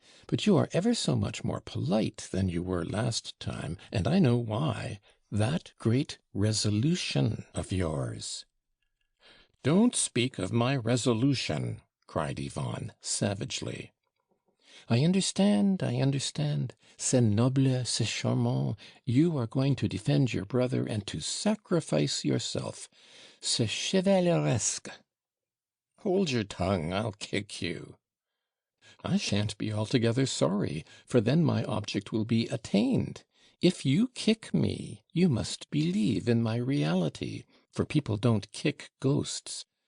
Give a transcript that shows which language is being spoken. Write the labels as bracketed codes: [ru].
[en] But you are ever so much more polite than you were last time, and I know why. That great resolution of yours." "Don't speak of my resolution," cried Yvonne, savagely. I understand. [fr] C'est noble, c'est charmant. [en] You are going to defend your brother and to sacrifice yourself. [fr] C'est chevaleresque." [en] "Hold your tongue, I'll kick you." "I shan't be altogether sorry, for then my object will be attained. If you kick me, you must believe in my reality, for people don't kick ghosts.